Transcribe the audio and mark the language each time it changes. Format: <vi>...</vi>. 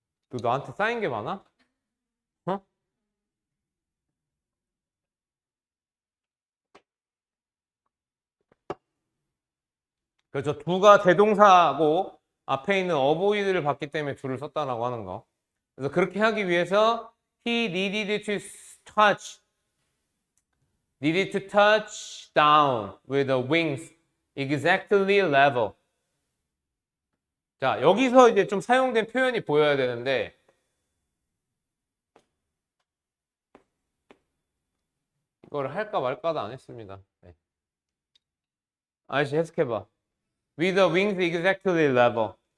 <ko>너 나한테 쌓인 게 많아? 어? 그렇죠. 두가 대동사고 앞에 있는 avoid를 봤기 때문에 두를 썼다라고 하는 거. 그래서 그렇게 하기 위해서</ko> <en>he needed to touch down with the wings exactly level.</en> <ko>자, 여기서 이제 좀 사용된 표현이 보여야 되는데 이걸 할까 말까도 안 했습니다. 네. 아저씨 해석해봐.</ko> <en>With the wings exactly level.</en>